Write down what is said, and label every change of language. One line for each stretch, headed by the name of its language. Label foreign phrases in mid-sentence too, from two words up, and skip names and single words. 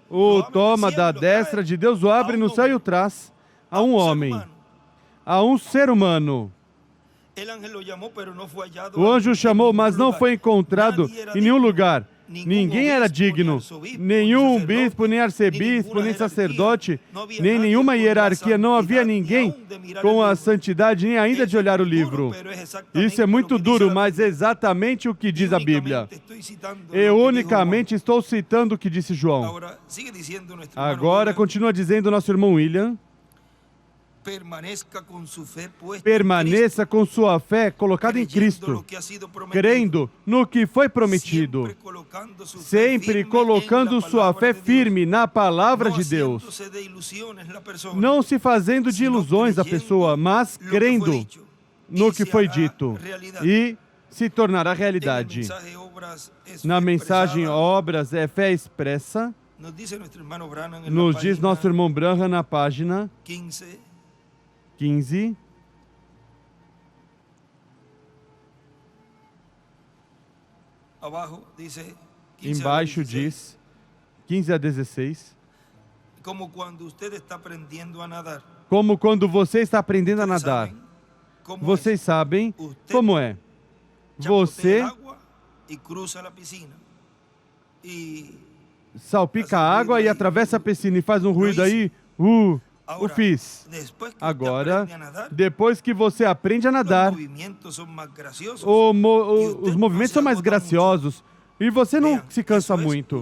Portuguese: o
Spanish: lo abre toma del
Portuguese: da
Spanish: cielo, lo destra trae de
Portuguese: Deus, o abre a
Spanish: no un
Portuguese: céu e o
Spanish: hombre,
Portuguese: traz a a um
Spanish: un ser
Portuguese: homem,
Spanish: humano.
Portuguese: a um ser humano.
Spanish: El ángel lo llamó, pero no fue hallado
Portuguese: O anjo
Spanish: en
Portuguese: chamou,
Spanish: ningún
Portuguese: mas não
Spanish: lugar.
Portuguese: foi encontrado
Spanish: Nadie era
Portuguese: em nenhum
Spanish: digno.
Portuguese: lugar.
Spanish: Ningún
Portuguese: Ninguém era
Spanish: obispo, ni
Portuguese: digno,
Spanish: arzobispo,
Portuguese: nenhum
Spanish: ni
Portuguese: bispo, nem
Spanish: sacerdote,
Portuguese: arcebispo,
Spanish: ni
Portuguese: nem
Spanish: ninguna
Portuguese: sacerdote,
Spanish: hierarquia. No había
Portuguese: nem
Spanish: nadie
Portuguese: nenhuma
Spanish: con la
Portuguese: hierarquia, não havia
Spanish: santidad, ni
Portuguese: ninguém
Spanish: aún de mirar
Portuguese: com
Spanish: el
Portuguese: a
Spanish: libro.
Portuguese: santidade nem ainda de
Spanish: Eso
Portuguese: olhar o
Spanish: es duro,
Portuguese: livro.
Spanish: pero es exactamente
Portuguese: Isso é
Spanish: lo
Portuguese: muito
Spanish: que dice
Portuguese: duro,
Spanish: la
Portuguese: mas é
Spanish: Biblia.
Portuguese: exatamente o que diz a Bíblia.
Spanish: Únicamente estoy citando lo que
Portuguese: Eu
Spanish: dijo
Portuguese: unicamente estou citando o que disse
Spanish: Juan.
Portuguese: João.
Spanish: Ahora, sigue diciendo nuestro hermano
Portuguese: Agora
Spanish: William,
Portuguese: continua dizendo nosso irmão William,
Spanish: permanezca con su fe puesta en
Portuguese: permaneça com sua fé colocada em
Spanish: Cristo, creyendo
Portuguese: Cristo,
Spanish: lo que ha sido prometido,
Portuguese: crendo no que foi prometido,
Spanish: siempre colocando su fe
Portuguese: sempre
Spanish: firme
Portuguese: colocando
Spanish: en la
Portuguese: sua
Spanish: palabra
Portuguese: fé
Spanish: de Dios,
Portuguese: firme na palavra
Spanish: no
Portuguese: de Deus,
Spanish: haciéndose de ilusiones la persona,
Portuguese: não se fazendo de
Spanish: sino
Portuguese: ilusões a
Spanish: creyendo
Portuguese: pessoa, mas
Spanish: lo que fue
Portuguese: crendo
Spanish: dicho,
Portuguese: no
Spanish: y
Portuguese: que
Spanish: se
Portuguese: foi
Spanish: hará
Portuguese: dito
Spanish: realidad.
Portuguese: e se tornará
Spanish: En el
Portuguese: realidade.
Spanish: mensaje Obras es
Portuguese: Na
Spanish: fe
Portuguese: mensagem
Spanish: expresada.
Portuguese: Obras é fé expressa,
Spanish: Nos dice nuestro hermano Branham en
Portuguese: nos
Spanish: la
Portuguese: diz
Spanish: página
Portuguese: nosso irmão Branham na página
Spanish: 15,
Portuguese: 15,
Spanish: abajo dice 15 a
Portuguese: embaixo
Spanish: 16,
Portuguese: diz 15 a 16,
Spanish: como cuando usted está aprendiendo a nadar.
Portuguese: como quando você está aprendendo a
Spanish: Ustedes
Portuguese: nadar.
Spanish: saben cómo
Portuguese: Vocês sabem
Spanish: Usted
Portuguese: como é.
Spanish: chapotea
Portuguese: Você
Spanish: el agua y cruza la piscina. Y
Portuguese: salpica a água e atravessa a piscina e faz um ruído aí, o fiz. Agora, depois que você aprende a nadar, os movimentos são mais graciosos e você não se cansa muito.